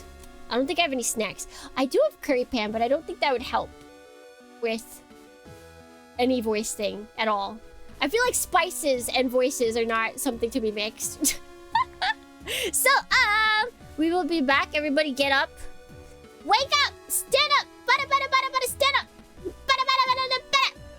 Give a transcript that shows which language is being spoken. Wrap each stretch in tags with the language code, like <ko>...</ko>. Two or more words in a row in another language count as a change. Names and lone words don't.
<en>I don't think I have any snacks. I do have curry pan, but I don't think that would help with any voice thing at all. I feel like spices and voices are not something to be mixed. So, we will be back. Everybody get up. Wake up! Stand up! Bada, bada, bada, bada, stand up! Bada, bada, bada, bada, bada!</en>